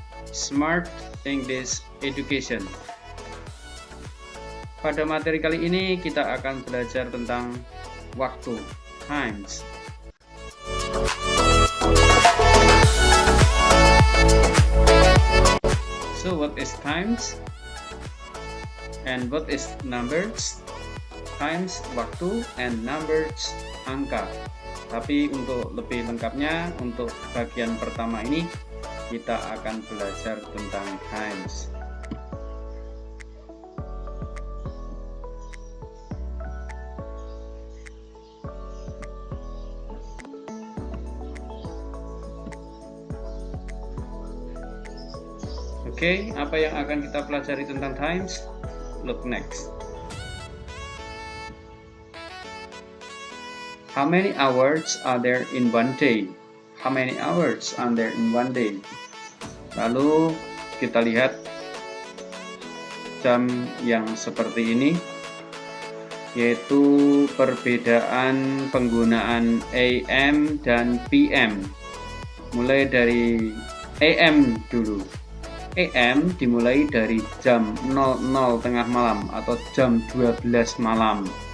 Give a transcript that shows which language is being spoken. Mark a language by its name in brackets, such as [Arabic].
[English] Smart English Education. [Indonesian] Pada materi kali ini kita akan belajar tentang waktu, times. [English] So what is times? And what is numbers? [Indonesian] Times waktu [English] and numbers [Indonesian] angka. Tapi untuk lebih lengkapnya, untuk bagian pertama ini kita akan belajar tentang times. Oke, apa yang akan kita pelajari tentang times? [English] Look next. How many hours are there in one day? How many hours are there in one day? [Indonesian] Lalu kita lihat jam yang seperti ini, yaitu perbedaan penggunaan AM dan PM. Mulai dari AM dulu. AM dimulai dari jam 00 tengah malam atau jam 12 malam.